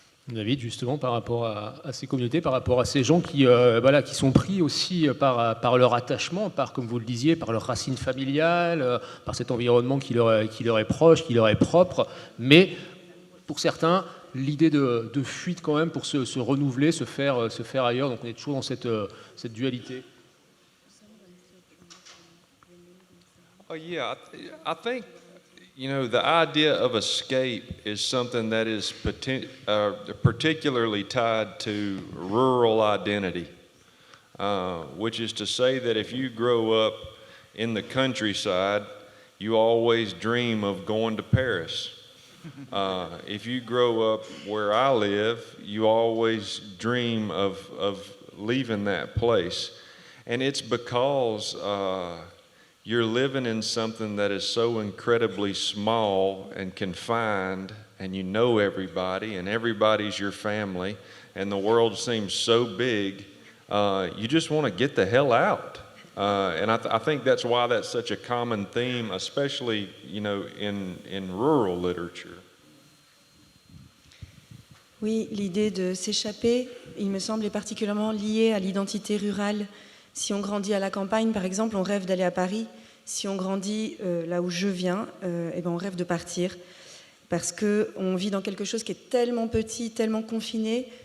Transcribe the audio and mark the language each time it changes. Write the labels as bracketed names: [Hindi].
[French] David, justement, par rapport à ces communautés, par rapport à ces gens qui sont pris aussi par leur attachement, comme vous le disiez, par leurs racines familiales, par cet environnement qui leur est proche, qui leur est propre, mais pour certains, l'idée de fuite quand même pour se renouveler, se faire ailleurs, donc on est toujours dans cette dualité. [English] Oh yeah, I think, the idea of escape is something that is particularly tied to rural identity, which is to say that if you grow up in the countryside, you always dream of going to Paris. If you grow up where I live, you always dream of leaving that place. And it's because you're living in something that is so incredibly small and confined, and you know everybody, and everybody's your family, and the world seems so big, you just want to get the hell out. And I think that's why that's such a common theme, especially, in rural literature. [French] Oui, l'idée de s'échapper, il me semble, est particulièrement liée à l'identité rurale. Si on grandit à la campagne, par exemple, on rêve d'aller à Paris. Si on grandit là où je viens, on rêve de partir. Parce qu'on vit dans quelque chose qui est tellement petit, tellement confiné.